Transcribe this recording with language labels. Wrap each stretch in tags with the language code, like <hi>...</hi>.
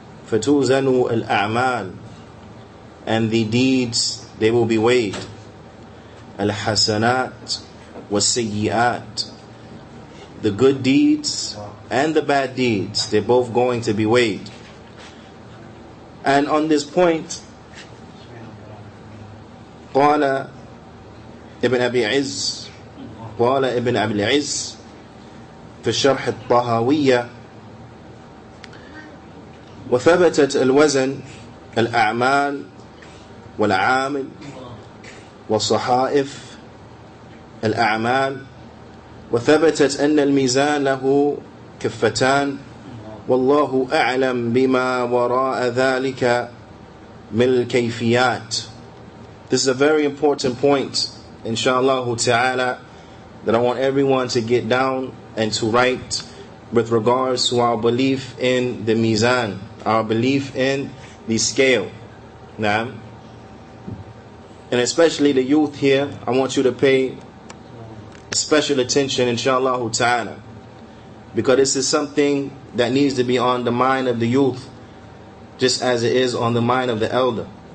<ar>فَتُوزَنُ الْأَعْمَالِ,</ar> <en>and the deeds, they will be weighed.</en> <ar>الْحَسَنَاتِ وَالسَّيِّئَاتِ,</ar> <en>the good deeds and the bad deeds, they're both going to be weighed. And on this point,</en> <ar>قال ابن أبي عز قال ابن أبي العز في الشرح الطهاوية وثبتت الوزن الأعمال والعامل والصحائف الأعمال وثبتت أن الميزان له كفتان والله أعلم بما وراء ذلك من الكيفيات.</ar> <en>This is a very important point, inshallah ta'ala, that I want everyone to get down and to write with regards to our belief in the mizan, our belief in the scale. Now, and especially the youth here, I want you to pay special attention, inshallah ta'ala, because this is something that needs to be on the mind of the youth just as it is on the mind of the elder.</en>